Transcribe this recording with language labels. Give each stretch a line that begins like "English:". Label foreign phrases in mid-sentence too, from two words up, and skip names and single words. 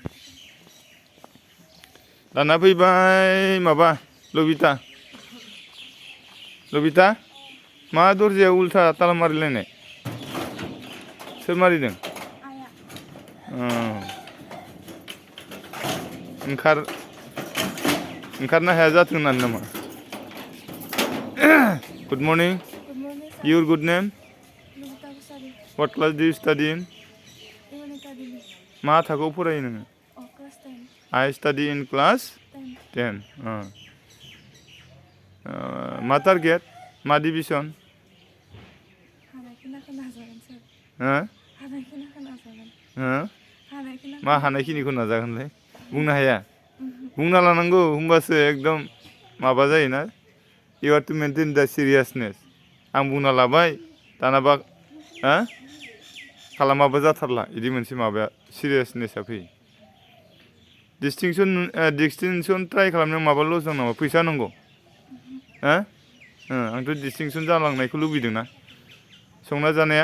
Bodo: दाना फैबाय माबा लबिता मा दरजायाव उल्था ताला मारिलायनाय सोर मारिदों ओंखारनो हाया जाथों होननानै नामा
English: good morning Good morning, sir. your good name Nurita Busari. what class do you study in UN Academy.
Bodo: मा थाखोआव फरायो नोङो
English: Oh, class 10. I study in class 10.
Bodo: 10 मा टारगेट मा डिभिसन हानायखिनिखौ नाजागोन, sir. हो हानायखिनिखौ नाजागोन. हो हानायखिनिखौ मा हानायखिनिखौ नाजागोनलै बुंनो हाया बुंना लानांगौ होमबासो एकदम माबा जायोना
English: you are to maintain the seriousness
Bodo: आं बुंना लाबाय दानाबा खालामाबा जाथारला बिदि मोनसे माबाया सिरियासनेसा फैयो डिस्टिंसन ट्राइ खालामनायाव माबा लस दं नामा फैसा नांगौ आंथ' डिस्टिंसन जालांनायखौ लुबैदों ना संना जानाया